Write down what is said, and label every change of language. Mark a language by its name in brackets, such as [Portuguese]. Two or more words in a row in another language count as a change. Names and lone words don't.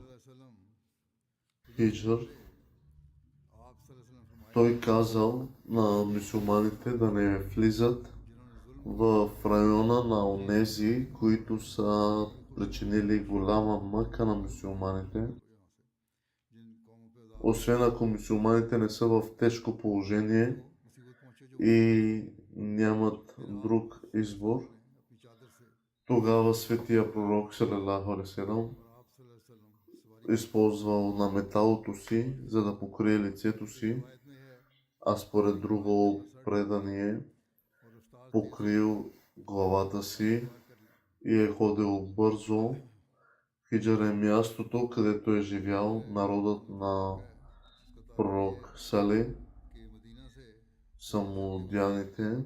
[Bulgarian] Хиджр, той казал на мюсюлманите да не влизат в района на онези, които са причинили голяма мъка на мюсюлманите, освен ако мюсюлманите не са в тежко положение и нямат друг избор. Тогава Светия Пророк [Arabic] صلى الله عليه وسلم [Bulgarian] използвал на металото си, за да покрие лицето си, а според друго предание покрил главата си и е ходил бързо. Хиджър е мястото, където е живял народът на пророк Салих, самодяните.